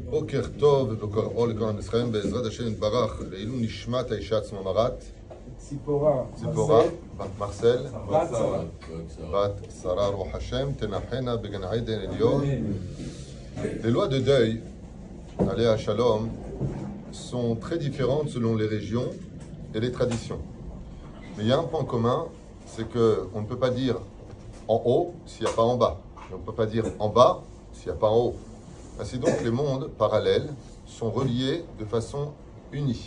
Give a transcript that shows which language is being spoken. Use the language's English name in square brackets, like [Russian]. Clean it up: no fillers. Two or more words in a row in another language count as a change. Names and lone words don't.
[Hebrew] בוקר טוב ובוקר אור לכל עם ישראל, בעזרת השם יתברך, לעילוי נשמת האישה עצממרת ציפורה בת מרסל בת שרה רוח השם תנחנה בגן עדן עליון. [French] Les lois de deuil, [Hebrew] עליה השלום, [French] sont très différentes selon les régions et les traditions. Mais il y a un point commun, c'est qu'on ne peut pas dire en haut s'il n'y a pas en bas. Et on ne peut pas dire en bas s'il n'y a pas en haut. Ainsi donc, les mondes parallèles sont reliés de façon unie.